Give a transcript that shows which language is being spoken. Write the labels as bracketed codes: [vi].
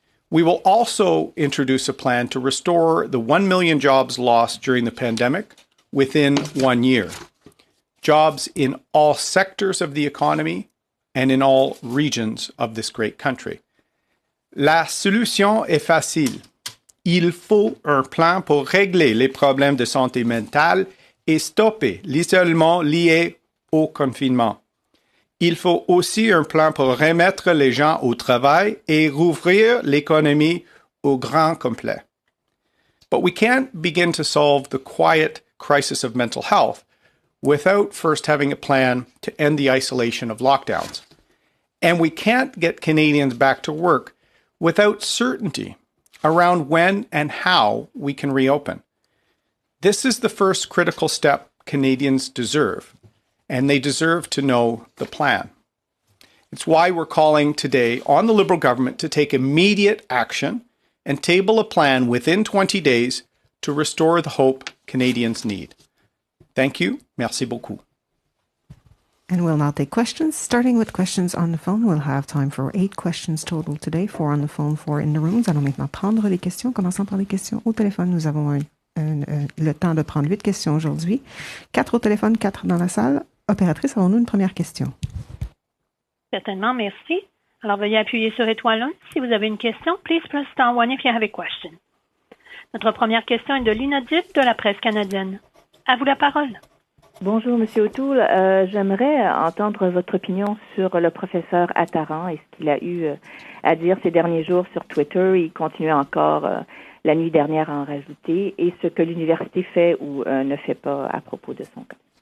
[en] We will also introduce a plan to restore the 1 million jobs lost during the pandemic within 1 year. Jobs in all sectors of the economy and in all regions of this great country. [fr] La solution est facile. Il faut un plan pour régler les problèmes de santé mentale et stopper l'isolement lié au confinement. Il faut aussi un plan pour remettre les gens au travail et rouvrir l'économie au grand complet. [en] But we can't begin to solve the quiet crisis of mental health without first having a plan to end the isolation of lockdowns. And we can't get Canadians back to work without certainty around when and how we can reopen. This is the first critical step Canadians deserve, and they deserve to know the plan. It's why we're calling today on the Liberal government to take immediate action and table a plan within 20 days to restore the hope Canadians need. Thank you. [fr] Merci beaucoup. [en] And we'll now take questions, starting with questions on the phone. We'll have time for 8 questions total today, 4 on the phone, 4 in the room. [fr] Nous allons maintenant prendre les questions. Commençons par les questions au téléphone. Nous avons le temps de prendre 8 questions aujourd'hui. 4 au téléphone, 4 dans la salle. Opératrice, avons-nous une première question? Certainement, merci. Alors, veuillez appuyer sur étoile 1 si vous avez une question. [en] Please press star 1 if you have a question. [fr] Notre première question est de l'inaudible de la presse canadienne. À vous la parole. Bonjour, Monsieur O'Toole. J'aimerais entendre votre opinion sur le professeur Attaran et ce qu'il a eu à dire ces derniers jours sur Twitter. Il continue encore la nuit dernière à en rajouter et ce que l'université fait ou ne fait pas à propos de son cas.